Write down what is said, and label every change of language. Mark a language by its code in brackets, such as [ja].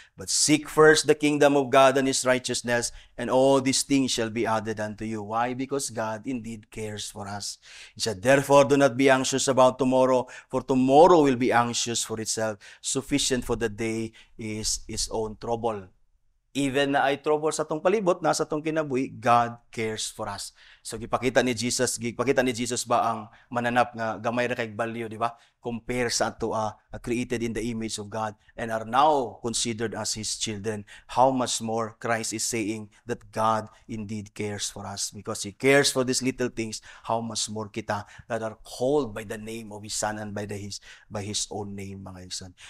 [en] But seek first the kingdom of God and His righteousness, and all these things shall be added unto you. Why? Because God indeed cares for us. He said, therefore, do not be anxious about tomorrow, for tomorrow will be anxious for itself. Sufficient for the day is its own trouble. Even [ceb] na ay trouble sa tong palibot, nasa tong kinabuhi, [en] God cares for us. [ceb] So gipakita ni Jesus ba ang mananap nga gamay ra kay value, di ba? [en] Compare [ceb] sa ato [en] created in the image of God and are now considered as His children. How much more Christ is saying that God indeed cares for us, because He cares for these little things. How much more [ceb] kita [en] that are called by the name of His Son and by His own name, [ceb] mga son.